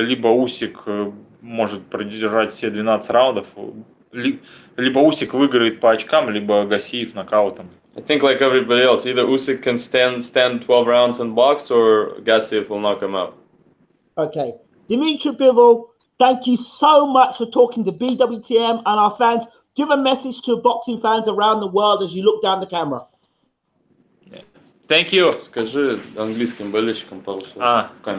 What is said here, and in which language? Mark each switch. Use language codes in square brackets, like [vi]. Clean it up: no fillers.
[ru] Либо Усик может продержать все 12 раундов, либо Усик выиграет по очкам, либо Гассиев нокаутом. [en] I think like everybody else, either Usyk can stand 12 rounds and box, or Gassiev will knock him out. Okay. Dmitry Bivol, thank you so much for talking to BWTM and our fans. Give a message to boxing fans around the world as you look down the camera. Thank you. [ru] Скажи английским болельщикам пару слов.